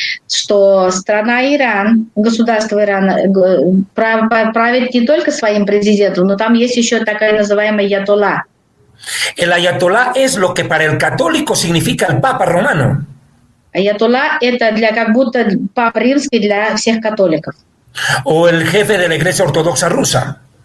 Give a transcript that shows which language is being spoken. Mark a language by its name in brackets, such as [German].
[Russian] Что страна Иран, государство Иран правит не только своим президентом, но там есть еще такая называемая аятолла. [Spanish] El ayatolá es lo que para el católico significa el Papa romano. [Russian] Аятолла – это как будто папа римский для всех католиков. [Spanish] O el jefe de la Iglesia Ortodoxa rusa.